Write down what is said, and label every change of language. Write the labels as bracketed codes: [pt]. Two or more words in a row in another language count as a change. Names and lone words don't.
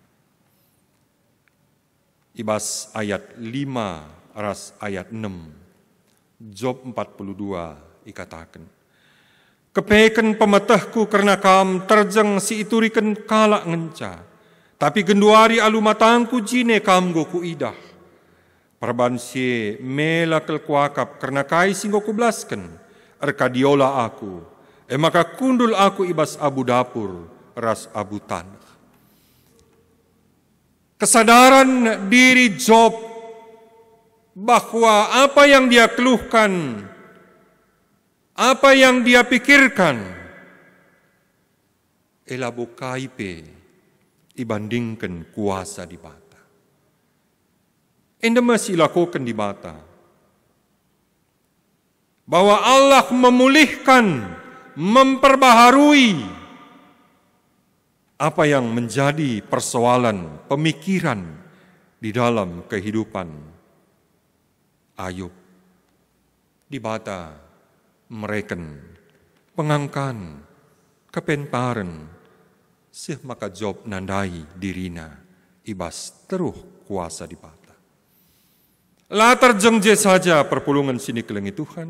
[btx] Ibas ayat 5 ras ayat 6 Job 42 ikatakan, kepeken pemetehku karena kam terjeng si ituriken kalak ngenca, tapi genduari alu matangku jine kam goku idah. Perbansi mela kel kuakap karena kai singgo kublasken, erkadiola aku, maka kundul aku ibas abu dapur, ras abu tanah. [id] Kesadaran diri Job bahwa apa yang dia keluhkan, apa yang dia pikirkan, [btx] elabu kaipe dibandingkan kuasa di bata. Enda masih lakukan di bata. [id] Bahwa Allah memulihkan, memperbaharui apa yang menjadi persoalan pemikiran di dalam kehidupan Ayub. [btx] Di bata mereken pengangkan kepentaran sih maka Job nandai dirina ibas teruh kuasa di bata. Latar jengje saja perpulungan sini kelengi Tuhan.